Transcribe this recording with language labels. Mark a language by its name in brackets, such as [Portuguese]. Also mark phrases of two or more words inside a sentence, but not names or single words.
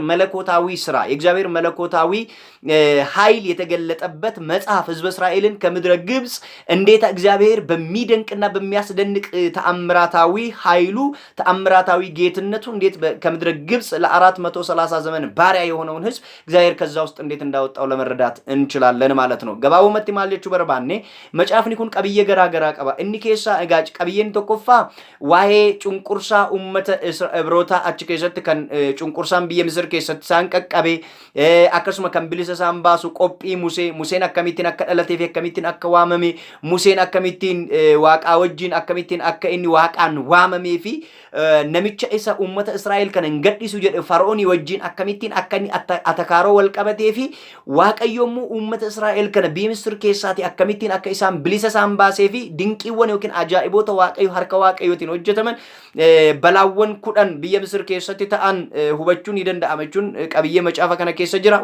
[Amharic] መለኮታዊ ስራ የእግዚአብሔር መለኮታዊ ኃይል የተገለጠበት መጽሐፍ ህዝበ እስራኤልን ከምድረ ግብጽ እንዴት እግዚአብሔር በሚደንቅና በሚያስደንቅ ተአምራታዊ ኃይሉ ተአምራታዊ ጌትነቱ እንዴት ከምድረ ግብጽ ለ430 ዘመን ባሪያ የሆነውን ህዝብ እግዚአብሔር ከዛ ውስጥ እንዴት እንዳወጣው ለመረዳት እንችላለን ማለት ነው። ገባቡመtti [Oromo] maal jechuu barbaanne macaafni kun qabiyyee garaa garaa qaba. Inni keessaa egaa qabiyyeen tokkoffaa waa'ee cunqursaa uummata Ibrootaa achi keessatti kan cunqursaan biyya Misir keessatti isaan qaqqabe akkasuma kan bilisa isaan baasu qophii Museen akkamittiin akka dhalatee fi akkamittiin akka waamame Museen akkamittiin waaqaa wajjin akkamittiin akka inni waaqaan waamamee fi namicha isa uummata Israa'el kana hin gadhiisu jedhe Fara'oonii wajjin akkamittiin akka inni atakaaroo wal qabatee fi waaqayyoommoo uummata Israa'el kana biyya Misir keessaati akkamittiin akka isaan bilisa isaan baasee fi dinqiiwwan yookiin ajaa'iboota waaqayyo harka waaqayyootiin hojjetaman balaawwan 10 biyya Misir keessatti ta'an hubachuun ni danda'ama jechuun qabiyyee macaafa kana keessa jira.